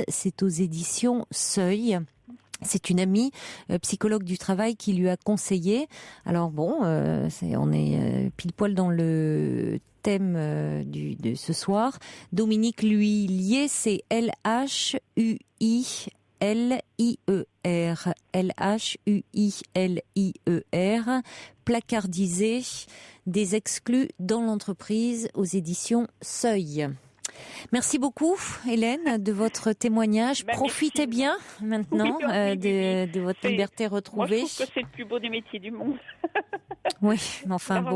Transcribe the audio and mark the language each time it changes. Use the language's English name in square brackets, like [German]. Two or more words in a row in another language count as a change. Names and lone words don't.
[French] C'est aux éditions Seuil. C'est une amie psychologue du travail qui lui a conseillé. Alors bon, on est pile poil dans le thème de ce soir. Dominique L'Huillier, c'est L-H-U-I L-H-U-I-L-I-E-R, placardisé, des exclus dans l'entreprise aux éditions Seuil. Merci beaucoup, Hélène, de votre témoignage. Profitez bien maintenant de votre liberté retrouvée. Moi, je trouve que c'est le plus beau des métiers du monde. Oui, mais enfin bon.